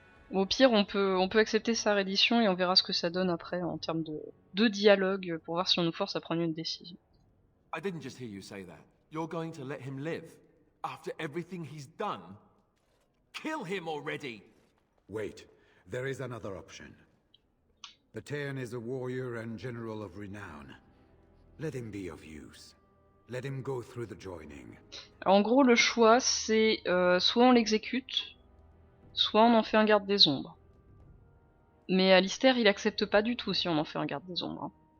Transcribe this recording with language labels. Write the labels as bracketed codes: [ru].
[fr] Au pire, on peut accepter sa reddition et on verra ce que ça donne après en termes de dialogue pour voir si on nous force à prendre une décision. [en] I didn't just hear you say that. You're going to let him live? After everything he's done? Kill him already! Wait, there is another option. The Tairn is a warrior and general of renown. Let him be of use. Let him go through the joining. [fr] Alors, en gros, le choix, c'est soit on l'exécute, soit on en fait un garde des ombres. Mais Alistair, il accepte pas du tout si on en fait un garde des ombres. Hein.